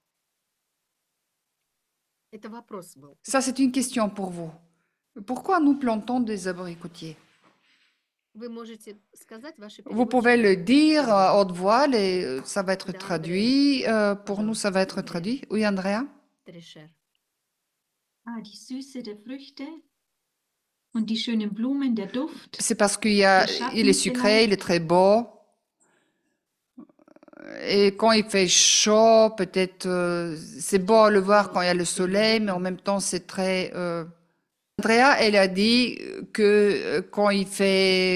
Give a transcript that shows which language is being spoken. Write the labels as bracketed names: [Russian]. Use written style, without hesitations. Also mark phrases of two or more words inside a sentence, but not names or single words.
[French] Ça, c'est une question pour vous. Pourquoi nous plantons des abricotiers? Vous pouvez le dire à haute voix, ça va être traduit. Pour nous, ça va être traduit. Oui, Andrea? [German] Die Süße der Früchte und die schönen Blumen, der Duft. [French] C'est parce il est sucré, il est très beau. Et quand il fait chaud, peut-être, c'est beau à le voir quand il y a le soleil, mais en même temps, c'est très... Andrea, elle a dit que quand il fait...